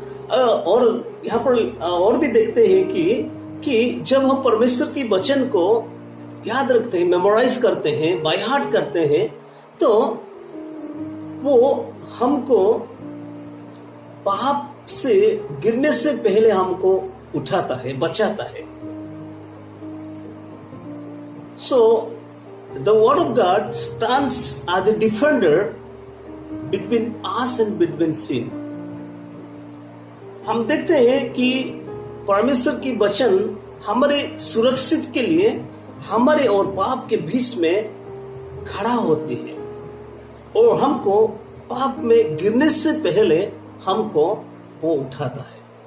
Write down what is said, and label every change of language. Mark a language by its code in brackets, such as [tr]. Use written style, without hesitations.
[hi] और यहाँ पर और भी देखते हैं कि जब हम परमेश्वर की वचन को याद रखते हैं, मेमोराइज करते हैं, [en] by heart [hi] करते हैं, तो वो हमको पाप से गिरने से पहले हमको उठाता है, बचाता है। [en] So the word of God stands as a defender between us and between sin. [hi] हम देखते हैं कि परमेश्वर की वचन हमारे सुरक्षित के लिए हमारे और पाप के बीच में खड़ा होती है और हमको पाप में गिरने से पहले हमको वो उठाता है।